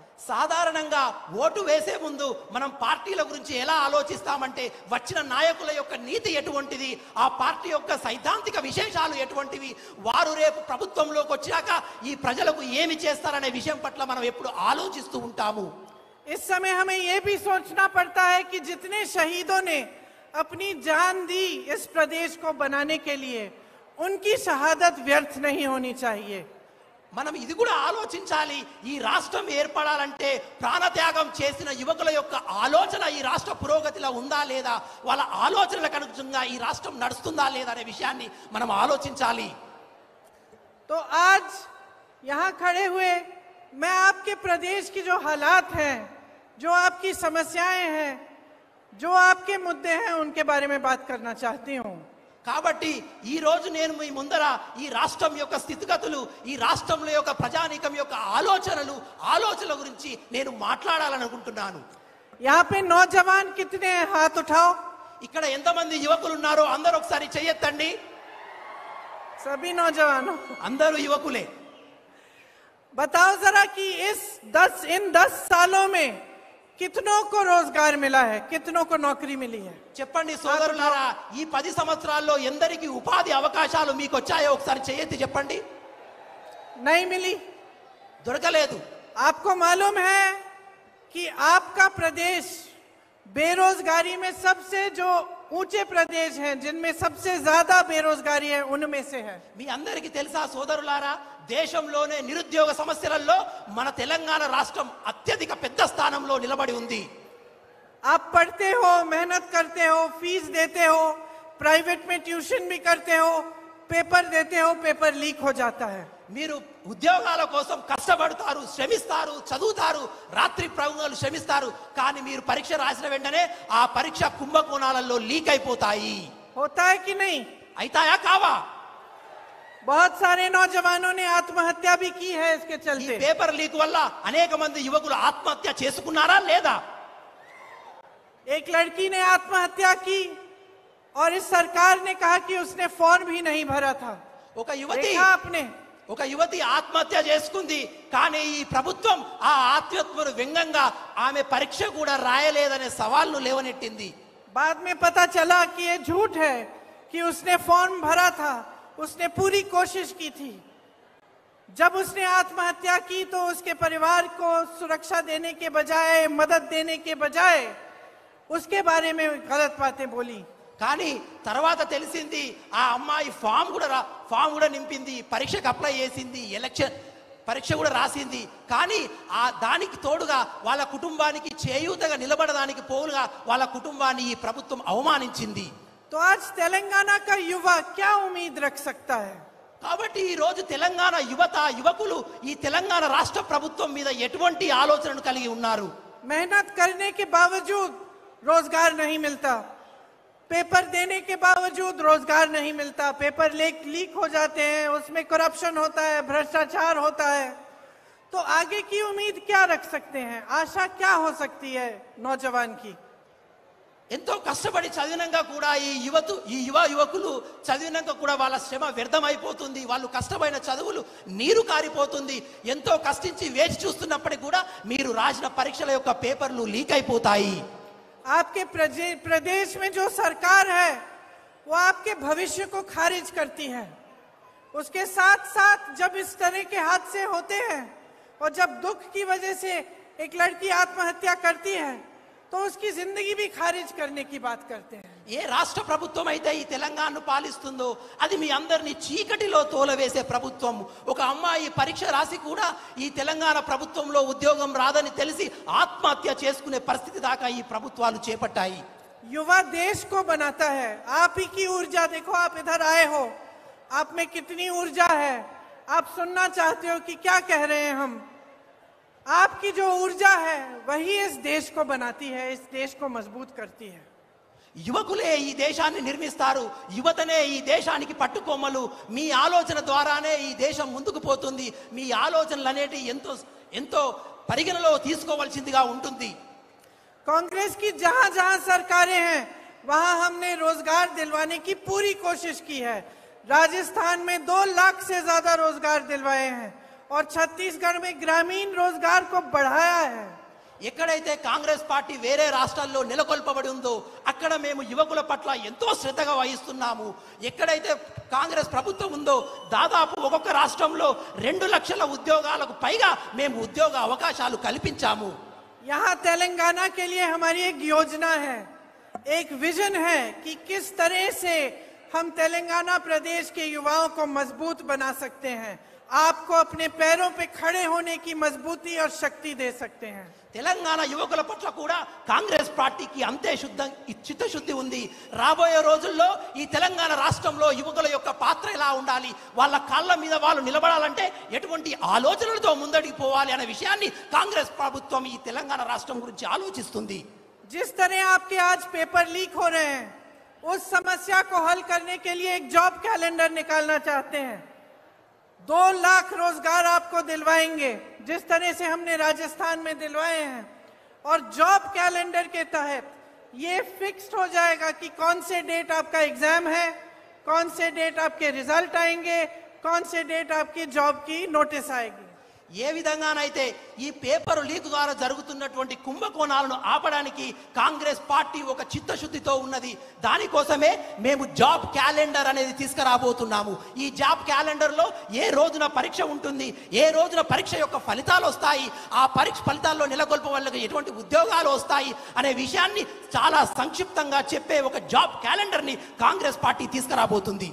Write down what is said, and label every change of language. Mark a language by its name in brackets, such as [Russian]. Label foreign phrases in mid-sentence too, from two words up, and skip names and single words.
[Telugu] సాధారణంగా ఓటు వేసే ముందు మనం పార్టీల గురించి ఎలా ఆలోచిస్తామంటే వచ్చిన నాయకుల యొక్క నీతి ఎటువంటిది, ఆ పార్టీ యొక్క సైద్ధాంతిక విశేషాలు ఎటువంటివి, వారు రేపు ప్రభుత్వంలోకి వచ్చాక ఈ ప్రజలకు ఏమి చేస్తారనే విషయం పట్ల మనం ఎప్పుడు ఆలోచిస్తూ ఉంటాము। [Hindi] इस समय हमें ये भी सोचना पड़ता है कि जितने शहीदों ने अपनी जान दी इस प्रदेश को बनाने के लिए, उनकी शहादत व्यर्थ नहीं होनी चाहिए। [Telugu] మనం ఇది కూడా ఆలోచించాలి, ఈ రాష్ట్రం ఏర్పడాలంటే ప్రాణత్యాగం చేసిన యువకుల యొక్క ఆలోచన ఈ రాష్ట్ర పురోగతిలో ఉందా లేదా, వాళ్ళ ఆలోచనలకు అనుగుణంగా ఈ రాష్ట్రం నడుస్తుందా లేదా అనే విషయాన్ని మనం ఆలోచించాలి। [Hindi] तो आज यहाँ खड़े हुए मैं आपके प्रदेश की जो हालात हैं, जो आपकी समस्याएं हैं, जो आपके मुद्दे हैं, उनके बारे में बात करना चाहती हूँ। [Telugu] కాబట్టి ఈ రోజు నేను మీ ముందర ఈ రాష్ట్రం యొక్క స్థితిగతులు, ఈ రాష్ట్రంలో యొక్క ప్రజానీకం యొక్క ఆలోచనల గురించి నేను మాట్లాడాలనుకుంటున్నాను। [Hindi] यहाँ पे नौजवान कितने हैं? हाथ उठाओ। [Telugu] ఇక్కడ ఎంతమంది యువకులు ఉన్నారో అందరూ ఒకసారి చెయ్యెత్తండి। [Hindi] सभी नौजवानों, [Telugu] అందరూ యువకులే। [Hindi] बताओ जरा कि इन 10 सालों में कितनों को रोजगार मिला है, कितनों को नौकरी मिली है? [Telugu] చెప్పండి సోదరులారా, ఈ 10 సంవత్సరాల్లో ఎందరికి ఉపాధి అవకాశాలు మీకు వచ్చాయో ఒకసారి చెయ్యెత్తి చెప్పండి। [Hindi] नहीं मिली, [Telugu] దొరకలేదు। [Hindi] आपको मालूम है कि आपका प्रदेश बेरोजगारी में सबसे जो ऊंचे प्रदेश हैं, जिनमें सबसे ज्यादा बेरोजगारी है, उनमें से है। [Telugu] మీ అందరికీ తెలుసా సోదరులారా, దేశంలోనే నిరుద్యోగ సమస్యలలో మన తెలంగాణ రాష్ట్రం అత్యధిక పెద్ద స్థానంలో నిలబడి ఉంది। [Hindi] आप पढ़ते हो, मेहनत करते हो, फीस देते हो, प्राइवेट में ट्यूशन भी करते हो, पेपर देते हो, [English] paper leak [Hindi] हो जाता है। [Telugu] మీరు ఉద్యోగాల కోసం కష్టపడతారు, శ్రమిస్తారు, చదువుతారు, రాత్రి ప్రయోగాలు శ్రమిస్తారు, కానీ మీరు పరీక్ష రాసిన వెంటనే ఆ పరీక్ష కుంభకోణాలలో లీక్ అయిపోతాయి। [Hindi] होता है कि नहीं? [Telugu] అయితాయా కావా? [Hindi] बहुत सारे नौजवानों ने आत्महत्या भी की है इसके [Telugu] ఈ [Hindi] चलते। [English] paper leak [Telugu] వల్ల అనేక మంది యువకులు ఆత్మహత్య చేసుకున్నారా లేదా? [Hindi] एक लड़की ने आत्महत्या की और इस सरकार ने कहा कि उसने फॉर्म भी नहीं भरा था। [Telugu] ఒక యువతి [Hindi] देखा आपने? [Telugu] ఒక యువతి ఆత్మహత్య చేసుకుంది, కానీ ఈ ప్రభుత్వం ఆ ఆత్మహత్యను వ్యంగ్యంగా ఆమె పరీక్ష కూడా రాయలేదనే సవాల్ను లేవనెట్టింది। [Hindi] बाद में पता चला कि ये झूठ है कि उसने फॉर्म भरा था, उसने पूरी कोशिश की थी। जब उसने आत्महत्या की तो उसके परिवार को सुरक्षा देने के बजाय, मदद देने के बजाय उसके बारे में गलत बातें बोली। [Telugu] కానీ తర్వాత తెలిసింది ఆ అమ్మాయి ఫామ్ కూడా నింపింది, పరీక్షకు అప్లై చేసింది, ఎలక్షన్ పరీక్ష కూడా రాసింది, కానీ ఆ దానికి తోడుగా వాళ్ళ కుటుంబానికి చేయూతగా నిలబడడానికి పోలుగా వాళ్ళ కుటుంబాన్ని ఈ ప్రభుత్వం అవమానించింది। [Hindi] तो आज तेलंगाना का युवा क्या उम्मीद रख सकता है? [Telugu] కాబట్టి ఈ రోజు తెలంగాణ యువకులు ఈ తెలంగాణ రాష్ట్ర ప్రభుత్వం మీద ఎటువంటి ఆలోచనను కలిగి ఉన్నారు? [Hindi] मेहनत करने के बावजूद रोजगार नहीं मिलता, पेपर देने के बावजूद रोजगार नहीं मिलता, [English] paper leak [Hindi] हो जाते हैं, उसमें करप्शन होता है, भ्रष्टाचार होता है। तो आगे की उम्मीद क्या रख सकते हैं? आशा क्या हो सकती है नौजवान की? [Telugu] ఎంతో కష్టపడి చదివినాక కూడా ఈ యువకులు చదివినాక కూడా వాళ్ళ శ్రమ వ్యర్థమైపోతుంది, వాళ్ళు కష్టమైన చదువులు నీరు కారిపోతుంది। ఎంతో కష్టించి వేచి చూస్తున్నప్పటికీ కూడా మీరు రాసిన పరీక్షల యొక్క పేపర్లు లీక్ అయిపోతాయి। [Hindi] आपके प्रदेश में जो सरकार है वो आपके भविष्य को खारिज करती है। उसके साथ साथ जब इस तरह के हादसे होते हैं और जब दुख की वजह से एक लड़की आत्महत्या करती है तो उसकी जिंदगी भी खारिज करने की बात करते हैं। [Telugu] ఏ రాష్ట్ర ప్రభుత్వం అయితే ఈ తెలంగాణను పాలిస్తుందో అది మీ అందరినీ చీకటిలో తోలవేసే ప్రభుత్వం. ఒక అమ్మాయి పరీక్ష రాసి కూడా ఈ తెలంగాణ ప్రభుత్వంలో ఉద్యోగం రాదని తెలిసి ఆత్మహత్య చేసుకునే పరిస్థితి దాకా ఈ ప్రభుత్వాలు చేపట్టాయి. [Hindi] युवा देश को बनाता है। आप ही की ऊर्जा देखो, आप इधर आए हो, आप में कितनी ऊर्जा है। आप सुनना चाहते हो कि क्या कह रहे हैं हम। आपकी जो ऊर्जा है वही इस देश को बनाती है, इस देश को मजबूत करती है। [Telugu] యువకులే ఈ దేశాన్ని నిర్మిస్తారు, యువతనే ఈ దేశానికి పట్టుకొమ్మలు. మీ ఆలోచన ద్వారానే ఈ దేశం ముందుకు పోతుంది. మీ ఆలోచనలు అనేటి ఎంతో ఎంతో పరిగణలో తీసుకోవాల్సిందిగా ఉంటుంది. [Hindi] कांग्रेस की जहां जहां सरकारें हैं वहां हमने रोजगार दिलवाने की पूरी कोशिश की है। राजस्थान में 2 लाख से ज्यादा रोजगार दिलवाए हैं और छत्तीसगढ़ में ग्रामीण रोजगार को बढ़ाया है। [Telugu] ఎక్కడైతే కాంగ్రెస్ పార్టీ వేరే రాష్ట్రాల్లో నెలకొల్పబడి ఉందో అక్కడ మేము యువకుల పట్ల ఎంతో శ్రద్ధగా వహిస్తున్నాము. ఎక్కడైతే కాంగ్రెస్ ప్రభుత్వం ఉందో దాదాపు ఒక్కొక్క రాష్ట్రంలో 2 లక్షల ఉద్యోగాలకు పైగా మేము ఉద్యోగ అవకాశాలు కల్పించాము. [Hindi] यहाँ तेलंगाना के लिए हमारी एक योजना है, एक विजन है कि किस तरह से हम तेलंगाना प्रदेश के युवाओं को मजबूत बना सकते हैं, आपको अपने पैरों पे खड़े होने की मजबूती और शक्ति दे सकते हैं। [Telugu] తెలంగాణ యువకుల పట్ల కూడా కాంగ్రెస్ పార్టీకి అంతే చిత్తశుద్ధి ఉంది. రాబోయే రోజుల్లో ఈ తెలంగాణ రాష్ట్రంలో యువకుల యొక్క పాత్ర ఎలా ఉండాలి, వాళ్ళ కాళ్ళ మీద వాళ్ళు నిలబడాలంటే ఎటువంటి ఆలోచనలతో ముందడికి పోవాలి అనే విషయాన్ని కాంగ్రెస్ ప్రభుత్వం ఈ తెలంగాణ రాష్ట్రం గురించి ఆలోచిస్తుంది. [Hindi] जिस तरह आपके आज [English] paper leak [Hindi] हो रहे हैं, उस समस्या को हल करने के लिए एक [English] job calendar [Hindi] निकालना चाहते हैं। 2 लाख रोजगार आपको दिलवाएंगे जिस तरह से हमने राजस्थान में दिलवाए हैं। और [English] job calendar [Hindi] के तहत ये फिक्स्ड हो जाएगा कि कौन से डेट आपका एग्जाम है, कौन से डेट आपके रिजल्ट आएंगे, कौन से डेट आपकी जॉब की नोटिस आएगी। [Telugu] ఏ విధంగానైతే ఈ [English] paper leak [Telugu] ద్వారా జరుగుతున్నటువంటి కుంభకోణాలను ఆపడానికి కాంగ్రెస్ పార్టీ ఒక చిత్తశుద్ధితో ఉన్నది. దానికోసమే మేము [English] job calendar [Telugu] అనేది తీసుకురాబోతున్నాము. ఈ జాబ్ క్యాలెండర్లో ఏ రోజున పరీక్ష ఉంటుంది, ఏ రోజున పరీక్ష యొక్క ఫలితాలు వస్తాయి, ఆ పరీక్ష ఫలితాల్లో నెలకొల్ప వాళ్ళకి ఎటువంటి ఉద్యోగాలు వస్తాయి అనే విషయాన్ని చాలా సంక్షిప్తంగా చెప్పే ఒక జాబ్ క్యాలెండర్ని కాంగ్రెస్ పార్టీ తీసుకురాబోతుంది.